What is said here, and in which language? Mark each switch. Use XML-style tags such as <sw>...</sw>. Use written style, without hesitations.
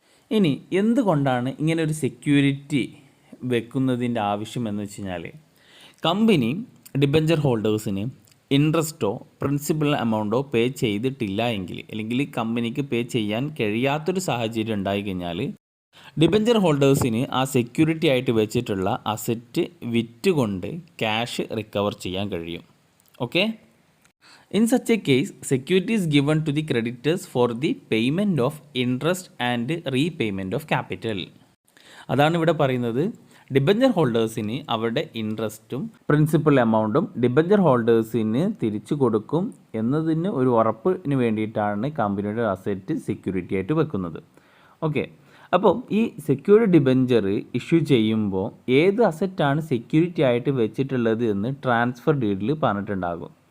<ml>ഇനി എന്തുകൊണ്ടാണ് ഇങ്ങനെ ഒരു സെക്യൂരിറ്റി വെക്കുന്നതിൻ്റെ ആവശ്യം എന്ന് വെച്ച് കഴിഞ്ഞാൽ കമ്പനി ഡിബെഞ്ചർ ഹോൾഡേഴ്സിന് ഇൻട്രസ്റ്റോ പ്രിൻസിപ്പൽ എമൗണ്ടോ പേ ചെയ്തിട്ടില്ല എങ്കിൽ അല്ലെങ്കിൽ കമ്പനിക്ക് പേ ചെയ്യാൻ കഴിയാത്തൊരു സാഹചര്യം ഉണ്ടായിക്കഴിഞ്ഞാൽ ഡിബെഞ്ചർ ഹോൾഡേഴ്സിന് ആ സെക്യൂരിറ്റി ആയിട്ട് വെച്ചിട്ടുള്ള അസറ്റ് വിറ്റുകൊണ്ട് ക്യാഷ് റിക്കവർ ചെയ്യാൻ കഴിയും. Okay.</ml> <en>In such a case, security is given to the creditors for the payment of interest and repayment of capital.</en> <ml>അതാണ് ഇവിടെ പറയുന്നത്. ഡിബെഞ്ചർ ഹോൾഡേഴ്സിന് അവരുടെ ഇൻട്രസ്റ്റും പ്രിൻസിപ്പൽ എമൗണ്ടും ഡിബെഞ്ചർ ഹോൾഡേഴ്സിന് തിരിച്ചു കൊടുക്കും എന്നതിന് ഒരു ഉറപ്പിന് വേണ്ടിയിട്ടാണ് കമ്പനിയുടെ അസറ്റ് സെക്യൂരിറ്റി ആയിട്ട് വെക്കുന്നത്. ഓക്കെ. അപ്പോൾ ഈ സെക്യൂർഡ് ഡിബെഞ്ചർ ഇഷ്യൂ ചെയ്യുമ്പോൾ ഏത് അസറ്റാണ് സെക്യൂരിറ്റി ആയിട്ട് വെച്ചിട്ടുള്ളത് എന്ന് ട്രാൻസ്ഫർ ഡീഡിൽ പറഞ്ഞിട്ടുണ്ടാകും.</ml>